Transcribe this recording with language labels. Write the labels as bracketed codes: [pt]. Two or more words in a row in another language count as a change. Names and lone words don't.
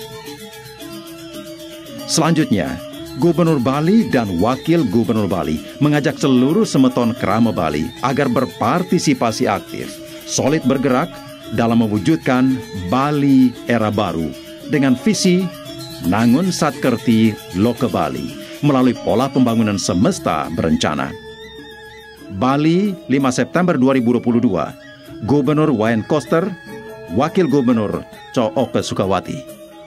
[id] Selanjutnya, Gubernur Bali dan Wakil Gubernur Bali mengajak seluruh semeton Kerama Bali agar berpartisipasi aktif, solid bergerak dalam mewujudkan Bali era baru dengan visi Nangun Satkerti Loke Bali melalui pola pembangunan semesta berencana. Bali, 5 September 2022, Gubernur Wayan Koster, Wakil Gubernur Co Oke Sukawati.